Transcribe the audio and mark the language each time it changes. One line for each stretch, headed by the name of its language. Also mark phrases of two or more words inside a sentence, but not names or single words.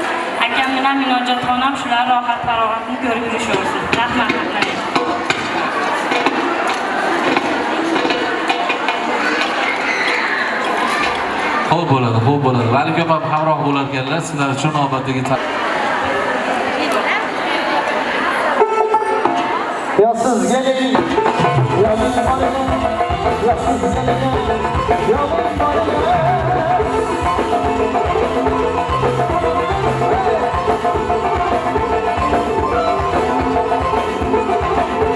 Uzbek: Akam bilan Minojatxon ham shular rohat farog'atni ko'rib yurishaversin. Rahmat. Xo'p bo'ladi. Malik opam hamroh bo'larkanlar, sizlar uchun navbatdagi
Turkish: Ya siz gelin, ya ben varım, ya siz gelin, ya ben varım.